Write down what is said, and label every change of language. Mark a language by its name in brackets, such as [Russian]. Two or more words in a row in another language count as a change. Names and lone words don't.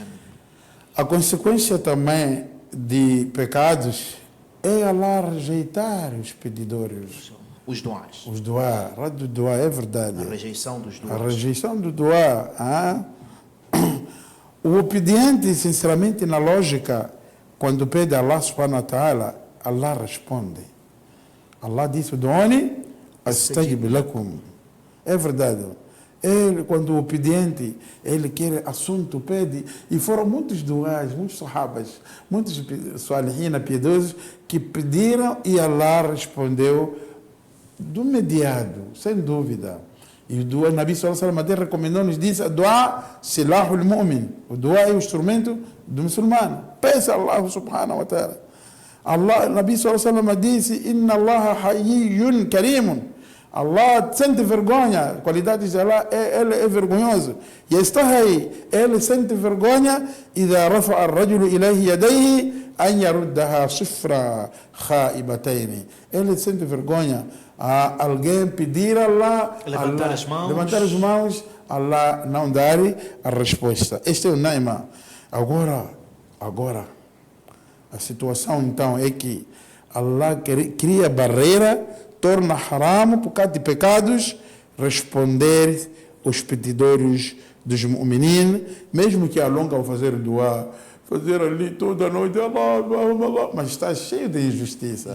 [Portuguese] A consequência também de pecados é Allah rejeitar os pedidores. Os duás. Os duá, do duá, é verdade. A rejeição dos duás. A rejeição do duá. O obediente, sinceramente, na lógica, quando pede a Allah [Arabic] سبحانه وتعالى, [Portuguese] Allah responde. Allah disse: [Arabic] ادعوني أستجب لكم. [Portuguese] É verdade. Ele, quando o obediente, ele quer assunto, pede. E foram muitos duás, muitos sahabas, muitos salihina piedosos que pediram e Allah respondeu do mediado, sem dúvida. E o dua, Nabi [Arabic] صلى الله عليه وسلم [Portuguese] recomendou-nos, disse: o dua [Arabic] سلاح المؤمن. [Portuguese] O dua é o instrumento do muçulmano. Peça a Allah [Arabic] سبحانه وتعالى. [Portuguese] Allah, Nabi [Arabic] صلى الله عليه وسلم [Portuguese] disse: [Arabic] إن الله حيي كريم. [Portuguese] Allah sente vergonha, qualidades de Allah, ele é vergonhoso. E está aí, ele sente vergonha, [Arabic] إذا رفع الرجل إليه يديه أن يردها صفرا خائبتين. [Portuguese] Ele sente vergonha a alguém pedir a Allah, levantar as mãos, Allah não dar a resposta. Este é o naima. Agora, a situação então é que Allah cria barreira, torna haram por causa de pecados, responder os pedidores dos mu'minin, mesmo que alongam fazer dua, fazer ali toda a noite, Allah, mas está cheio de injustiça.